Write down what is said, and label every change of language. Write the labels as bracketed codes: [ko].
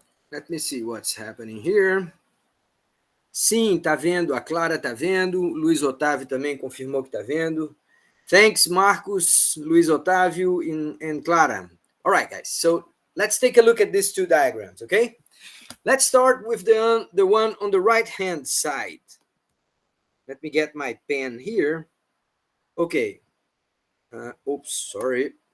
[en] Let me see what's happening here. [pt] Sim, tá vendo. A Clara tá vendo. Luiz Otávio também confirmou que tá vendo. [en] Thanks, Marcos, Luiz Otávio, and Clara. All right, guys. So let's take a look at these two diagrams, okay? Let's start with the one on the right-hand side. Let me get my pen here. Okay. Oops, sorry.